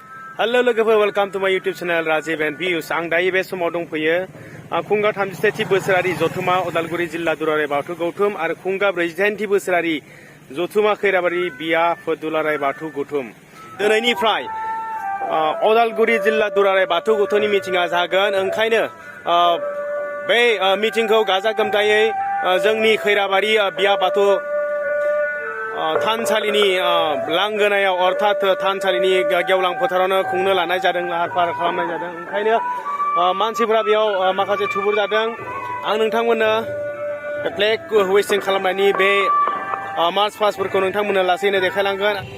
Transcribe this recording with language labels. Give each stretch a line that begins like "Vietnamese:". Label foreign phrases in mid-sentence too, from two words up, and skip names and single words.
English: Hello, welcome to my YouTube channel Rajiv and Views.
Bodo: Ang dayi be समाव दंफैयो खुंगा 33थि बोसोरारि जथुमा उदालगुरि जिल्ला दुलाराय बाथौ गौथुम आरो खुंगा 48थि बोसोरारि जथुमा खैराबारि बिया दुलाराय बाथौ गौथुम दिनैनिफ्राय उदालगुरि जिल्ला दुलाराय बाथौ गौथुमनि मिटिंआ जागोन ओंखायनो बे मिटिंखौ गाजा गोमजायै जोंनि खैराबारि बिया बाथौ थानसालिनि लांगोनायाव अर्थात थानसालिनि गेवलां फोथारावनो खुंनो लानाय जादों लाहार फाहार खालामनाय जादों ओंखायनो मानसिफोरा बेयाव माखासे थुबुर जादों आं नोंथांमोननो
English: flag hoisting
Bodo: खालामनायनि बे मार्च पास्टफोरखौ नोंथांमोननो लासैनो देखायलांगोन